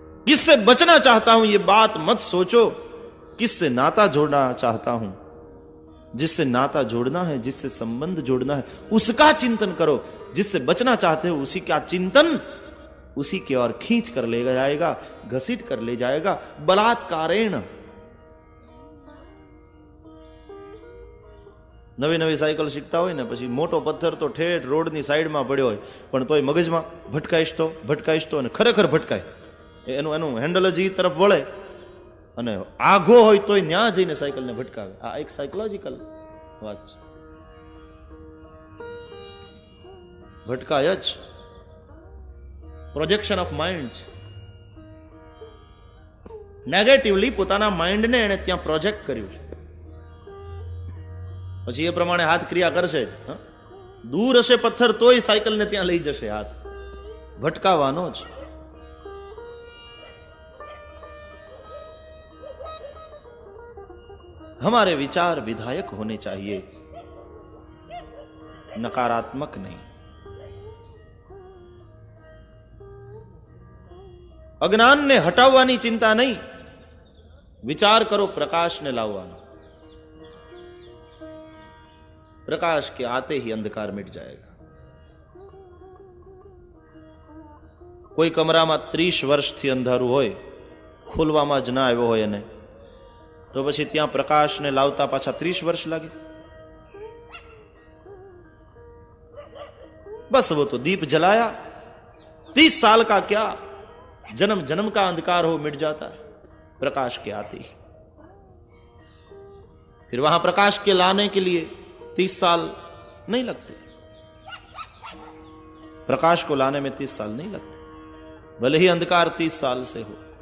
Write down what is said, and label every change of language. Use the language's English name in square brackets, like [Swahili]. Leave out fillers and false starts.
[Hindi] किससे बचना चाहता हूं ये बात मत सोचो, किससे नाता जोड़ना चाहता हूं, जिससे नाता जोड़ना है, जिससे संबंध जोड़ना है उसका चिंतन करो। जिससे बचना चाहते हो उसी का चिंतन उसी की ओर खींच कर ले जाएगा, घसीट कर ले जाएगा बलात्कारेण। [Gujarati] નવી નવી સાયકલ શીખતા હોય ને પછી મોટો પથ્થર તો ઠેઠ રોડની સાઈડમાં પડ્યો હોય પણ તોય મગજમાં ભટકાઈશ તો અને ખરેખર ભટકાય, એનું હેન્ડલ જ એ તરફ વળે અને આઘો હોય તોય ન્યા જઈને સાયકલને ભટકાવે. આ એક સાયકોલોજીકલ વાત છે. ભટકાય જ, પ્રોજેક્શન ઓફ માઇન્ડ છે. નેગેટિવલી પોતાના માઇન્ડને એને ત્યાં પ્રોજેક્ટ કર્યું છે, પછી એ પ્રમાણે હાથ ક્રિયા કરશે. દૂર હશે પથ્થર તોય સાયકલને ત્યાં લઈ જશે હાથ, ભટકાવાનો જ. [Hindi] हमारे विचार विधायक होने चाहिए, नकारात्मक नहीं. [Gujarati] અજ્ઞાનને હટાવવાની ચિંતા નહીં, વિચાર કરો પ્રકાશને લાવવાનો. [Hindi] प्रकाश के आते ही अंधकार मिट जाएगा. [Gujarati] कोई कमराમાં 30 વર્ષથી અંધારું હોય, ખોલવામાં જ ના આવ્યો હોય એને, તો પછી ત્યાં પ્રકાશને લાવતા પાછા 30 વર્ષ લાગે? [Hindi] बस वो तो दीप जलाया, 30 साल का क्या, जन्म जन्म का अंधकार हो मिट जाता है प्रकाश के आते ही. फिर वहां प्रकाश के लाने के लिए 30 साल नहीं लगते, प्रकाश को लाने में 30 साल नहीं लगते, भले ही अंधकार 30 साल से हो.